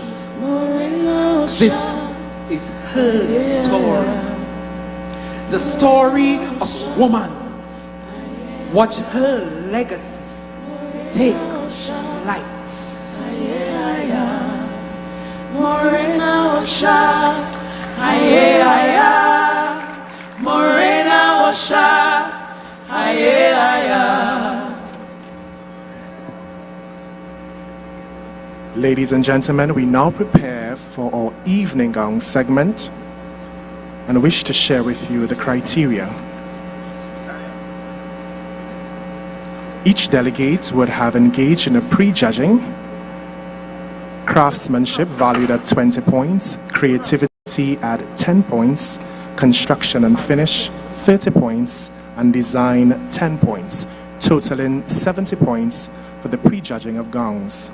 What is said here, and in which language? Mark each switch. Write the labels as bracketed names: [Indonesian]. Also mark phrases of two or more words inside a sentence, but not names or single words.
[English] This is her story. The story of a woman. Watch her legacy take flight. Morena Osha, aye aye, Morena Osha, aye aye. Ladies and gentlemen, we now prepare for our evening gown segment and wish to share with you the criteria. Each delegate would have engaged in a pre-judging, craftsmanship valued at 20 points, creativity at 10 points, construction and finish 30 points, and design 10 points, totaling 70 points for the pre-judging of gongs.